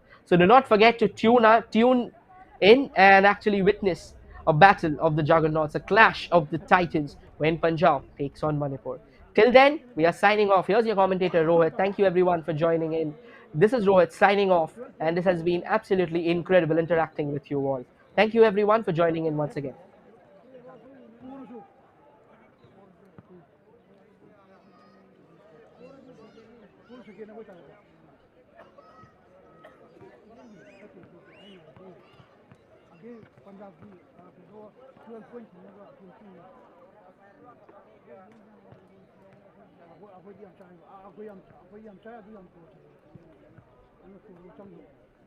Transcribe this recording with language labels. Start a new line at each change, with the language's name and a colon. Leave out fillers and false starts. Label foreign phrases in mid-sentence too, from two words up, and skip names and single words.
English: So do not forget to tune in and actually witness a battle of the juggernauts, a clash of the titans when Punjab takes on Manipur. Till then, we are signing off. Here's your commentator, Rohit. Thank you, everyone, for joining in. This is Rohit signing off, and this has been absolutely incredible interacting with you all. Thank you, everyone, for joining in once again.
Hindi: पंजाब की 12 पॉइंट
Manipuri: ꯑꯩꯈꯣꯏꯗꯤ ꯌꯥꯝ ꯆꯥꯏ ꯑꯩꯈꯣꯏ ꯌꯥꯝ ꯆꯥꯏ ꯑꯗꯨ ꯌꯥꯝ ꯄꯣꯠ